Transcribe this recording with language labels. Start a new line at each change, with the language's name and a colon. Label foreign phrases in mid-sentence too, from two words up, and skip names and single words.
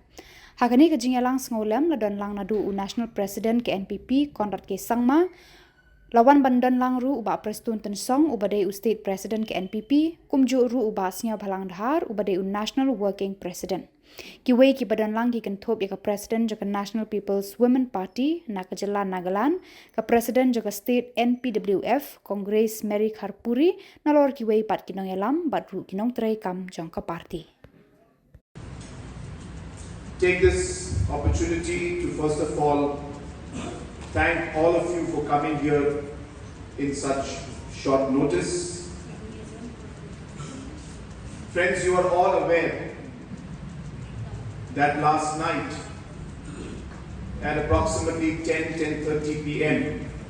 Khasi: Hakani ka Jingialang Sngewlem la don lang nadu
English: National President
Khasi: ke NPP Konrad ke Sangma lawan bandan lang ru uba prestun tensong ubadai
English: State President
Khasi: ke NPP kumju ru uba snya bhalang dhar ubadai
English: National Working President.
Khasi: Kiwei ki badan lang ki kentop ya ka President jaka National People's Women Party na Khubor Nagaland ka President jaka State NPWF Congress Mary Kharpuri nalor kiwei pat kinong yalam bat ru kinong tray kam jong ka party.
English: Take this opportunity to first of all thank all of you for coming here in such short notice. Friends, you are all aware that last night at approximately 10:30 p.m.